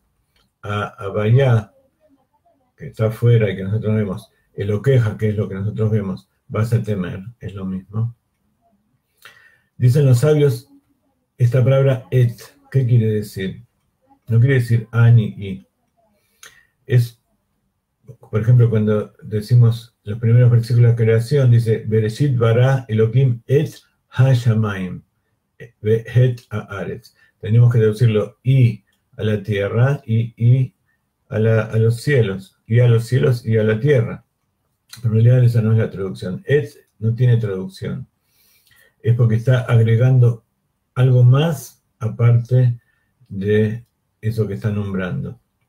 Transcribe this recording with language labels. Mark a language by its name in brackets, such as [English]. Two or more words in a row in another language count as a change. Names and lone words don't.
[Spanish] A Havaya, que está afuera y que nosotros vemos, Eloqueja, que es lo que nosotros vemos, vas a temer, es lo mismo. Dicen los sabios, esta palabra et, ¿qué quiere decir? No quiere decir a ni i. Es, por ejemplo, cuando decimos los primeros versículos de la creación, dice, [Hebrew] בראשית ברא אלהים את השמים, את הארץ. [Spanish] Tenemos que traducirlo i a la tierra y a los cielos, y a los cielos y a la tierra. Pero en realidad esa no es la traducción. Et no tiene traducción. Es porque está agregando algo más aparte de eso que está nombrando.